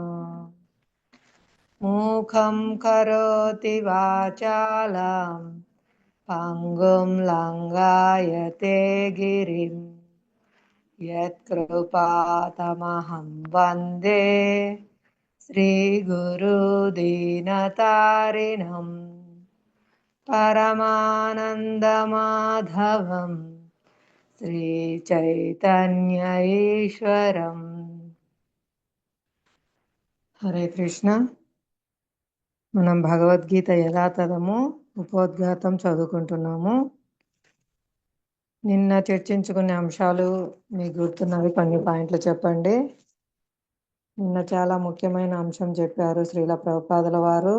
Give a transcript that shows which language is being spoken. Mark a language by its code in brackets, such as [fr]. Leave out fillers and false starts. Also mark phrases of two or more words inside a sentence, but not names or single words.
[sa] मूखं करोति वाचालं पङ्गुं लङ्घयते गिरिं यत्कृपातमहं वन्दे श्रीगुरुदीनतारिणम् परमानन्दमाधवं श्रीचैतन्य ईश्वरम्। [te] హరే కృష్ణ. మనం భగవద్గీత యథాతథము ఉపోద్ఘాతం చదువుకుంటున్నాము. నిన్న చర్చించుకునే అంశాలు మీకు గుర్తున్నవి కొన్ని పాయింట్లు చెప్పండి. నిన్న చాలా ముఖ్యమైన అంశం చెప్పారు శ్రీల ప్రభుపాదుల వారు.